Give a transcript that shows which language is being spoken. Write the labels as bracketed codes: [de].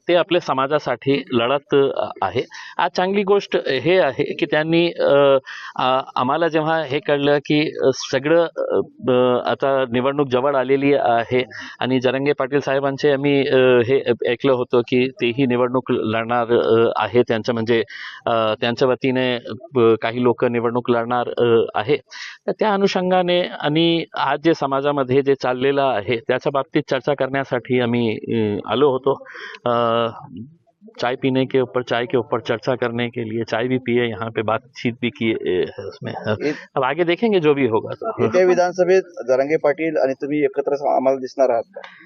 [mr] ते आपल्या समाजासाठी लढत आहे. आज चांगली गोष्ट हे आहे की त्यांनी आम्हाला जेव्हा हे कळलं की सगळं आता निवडणूक जवळ आलेली आहे आणि जरांगे पाटील साहेबांचे आम्ही हे ऐकलं होतं की तेही निवडणूक लढणार आहे. त्यांचं म्हणजे त्यांच्या वतीने काही लोक निवडणूक लढणार आहे. तर त्या अनुषंगाने आणि आज जे समाजामध्ये जे चाललेलं आहे त्याच्या बाबतीत चर्चा करण्यासाठी आम्ही आलो होतो. [hi] चाय पीने के ऊपर चाय के ऊपर चर्चा करने के लिए चाय भी पिए, यहाँ पे बातचीत भी की है उसमें. अब आगे देखेंगे जो भी होगा. [mr] येत्या विधानसभेत जरांगे पाटील आणि तुम्ही एकत्र आम्हाला दिसणार आहात का?